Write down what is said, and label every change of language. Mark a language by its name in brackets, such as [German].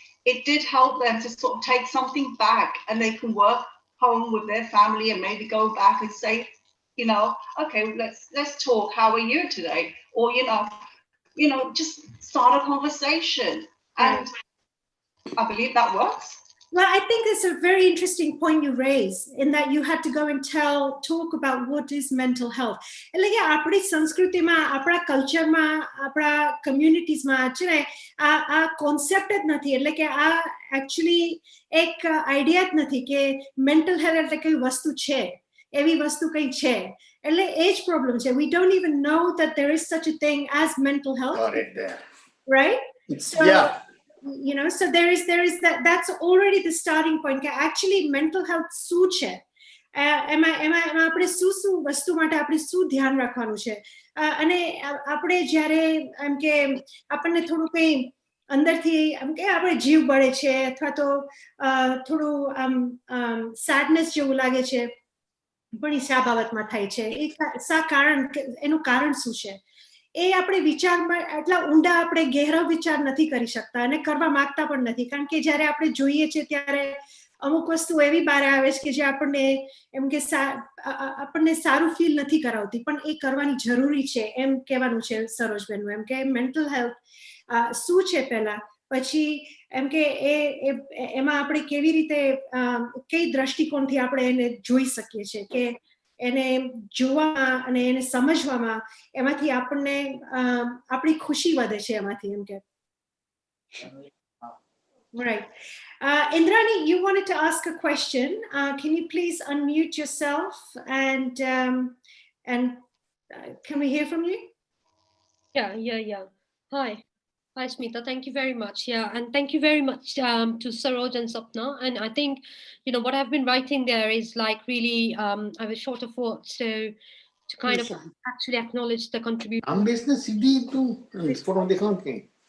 [English] It did help them to sort of take something back, and they can work home with their family and maybe go back and say, okay, let's talk. How are you today? Or, just start a conversation. And I believe that works. Well, I think it's a very interesting point you raise, in that you had to go and talk about what is mental health. [Gujarati] એટલે કે આપણી સંસ્કૃતિમાં, આપણા કલ્ચરમાં, આપણા કમ્યુનિટીઝમાં છે ને આ કોન્સેપ્ટ જ નથી. એટલે કે આ એકચ્યુઅલી એક આઈડિયા જ નથી કે મેન્ટલ હેલ્થ એટલે કઈ વસ્તુ છે, એવી વસ્તુ કઈ છે. એટલે એ જ પ્રોબ્લેમ છે. [English] We don't even know that there is such a thing as mental health. Got it there. Right? So, yeah. So there is that's already the starting point. [Gujarati] Actually, mental health શું છે, એમાં આપણે શું વસ્તુ માટે આપણે શું ध्यान રાખવાનું છે. અને આપણે જ્યારે એમ કે આપણને થોડું કંઈ અંદરથી એમ કે આપણે જીવ બળે છે, અથવા તો થોડું સેડનેસ જેવું લાગે છે, પણ એ શા બાબતમાં થાય છે, એનું કારણ શું છે, એ આપણે વિચારમાં એટલા ઊંડા આપણે ગહેરો વિચાર નથી કરી શકતા અને કરવા માંગતા પણ નથી. કારણ કે જ્યારે આપણે જોઈએ છે ત્યારે અમુક વસ્તુ એવી બહાર આવે છે કે જે આપણને એમ કે આપણને સારું ફીલ નથી કરાવતી, પણ એ કરવાની જરૂરી છે, એમ કહેવાનું છે સરોજબેનનું. એમ કે મેન્ટલ હેલ્થ શું છે પહેલા, પછી એમ કે એમાં આપણે કેવી રીતે, કઈ દ્રષ્ટિકોણથી આપણે એને જોઈ શકીએ છીએ, કે એને જોવામાં અને એને સમજવામાં એમાંથી આપણને આપણી ખુશી વધે છે એમાંથી. એમ કે [English] Right. Indrani, you wanted to ask a question. Can you please unmute yourself and can we hear from you? Yeah. Hi, Smita. Thank you very much. Yeah, and thank you very much to Saroj and Sapna. And I think, what I've been writing there is like really, I was short of words, so to kind of actually acknowledge the contribution.